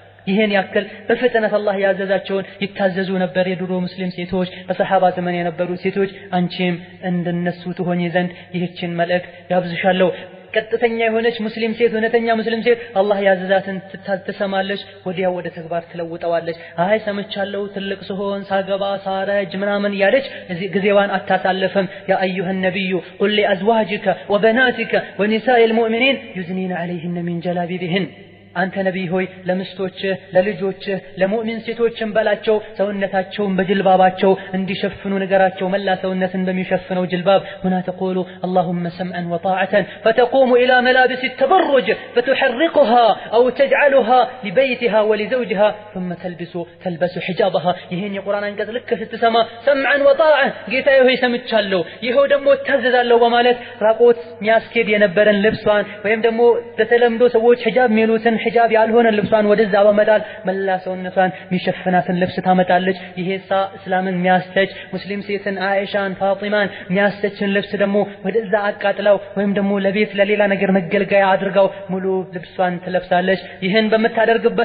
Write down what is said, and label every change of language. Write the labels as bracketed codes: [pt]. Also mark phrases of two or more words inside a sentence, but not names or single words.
[am] ይሄን ያክል በፍጥነት አላህ ያዘዛቸውን ይታዘዙ ነበር የድሮ ሙስሊም ሴቶች በሰሃባ ዘመን የነበሩ ሴቶች አንቺም እንደነሱ ትሆኚ ዘንድ ይህችን መልእክት ያብዝሻለሁ ቀጥተኛ የሆነች ሙስሊም ሴት እውነተኛ ሙስሊም ሴት አላህ ያዘዛትን ትሰማለች ወዲያው ወደ ተግባር ትለውጠዋለች አይ ሰምቻለሁ ትልቅ ስሆን ሳገባ ሳረጅ ምናምን ያለች ጊዜዋን አታሳልፍም [ar] يا أيها النبي قل لأزواجك وبناتك ونساء المؤمنين يدنين عليهن من جلابيبهن [am] አንተ ነብይ ሆይ ለምስቶች ለልጆች ለሙእሚን ሴቶችን በላቸው ሰውነታቸውን በጅልባባቸው እንዲሸፍኑ ነገራቸው መላ ሰውነትን በሚሸፍነው ጅልባብ [ar] هنا تقول اللهم سمعا وطاعة فتقوم إلى ملابس التبرج فتحرقها أو تجعلها لبيتها ولزوجها ثم تلبس حجابها [am] ይሄን የቁርአን አንቀጽ ልክ ስትሰማ [ar] سمعا وطاعة [am] ጌታዬ ሆይ ሰምቻለሁ ይሄው ደግሞ ታዘዛለሁ በማለት ራቆት ሚያስኬድ የነበረን ልብሷን ወይም ደግሞ በተለምዶ ሰዎች ሒጃብ ሚሉትን ሒጃብ ያልሆነ ልብሷን ወደዛ በመጣል መላ ሰውነቷን ሚሸፍናትን ልብስ ታመጣለች ይሄሳ እስላምን ሚያስተች ሙስሊም ሴትን አይሻን ፋጢማን ሚያስተችን ልብስ ደግሞ ወደዛ አቃጥላው ወይም ደግሞ ለቤት ለሌላ ነገር መገልገያ አድርጋው ሙሉ ልብሷን ትለብሳለች ይሄን በመታደርግበት